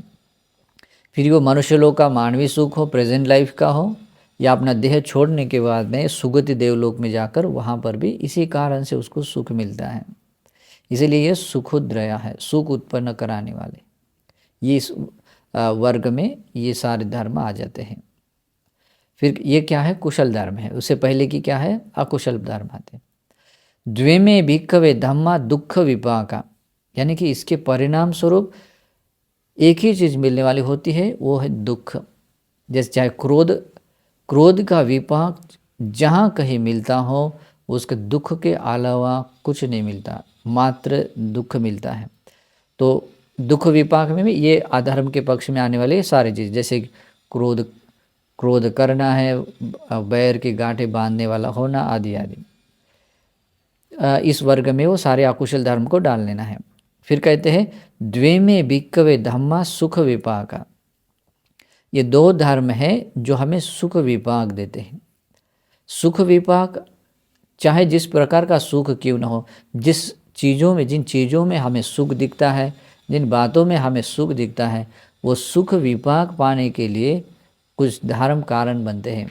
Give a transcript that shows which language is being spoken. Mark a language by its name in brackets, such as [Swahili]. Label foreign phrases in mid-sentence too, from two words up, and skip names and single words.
[Hindi] फिर वो मनुष्य लोक का मानवीय सुख हो, [English] present life [Hindi] का हो, या अपना देह छोड़ने के बाद में सुगति देवलोक में जाकर वहाँ पर भी इसी कारण से उसको सुख मिलता है। इसीलिए ये सुखोदया है, सुख उत्पन्न कराने वाले। ये इस वर्ग में ये सारे धर्म आ जाते हैं। फिर ये क्या है? कुशल धर्म है। उससे पहले की क्या है? अकुशल धर्म आते हैं। [Pali] द्वेमे भिक्खवे धम्मा दुख विपाका, [Hindi] यानी कि इसके परिणाम स्वरूप एक ही चीज़ मिलने वाली होती है, वो है दुख। जैसे चाहे क्रोध का विपाक जहाँ कहीं मिलता हो, उसके दुख के अलावा कुछ नहीं मिलता, मात्र दुख मिलता है। तो दुख विपाक में भी ये अधर्म के पक्ष में आने वाले सारी चीज़, जैसे क्रोध करना है, बैर की गांठें बांधने वाला होना आदि आदि, इस वर्ग में वो सारे अकुशल धर्म को डाल लेना है। फिर कहते हैं [Pali] द्वेमे भिक्खवे धम्मा सुख विपाका। [Hindi] ये दो धर्म है जो हमें सुख विपाक देते हैं। सुख विपाक चाहे जिस प्रकार का सुख क्यों न हो, जिन चीज़ों में हमें सुख दिखता है, जिन बातों में हमें सुख दिखता है, वो सुख विपाक पाने के लिए कुछ धर्म कारण बनते हैं।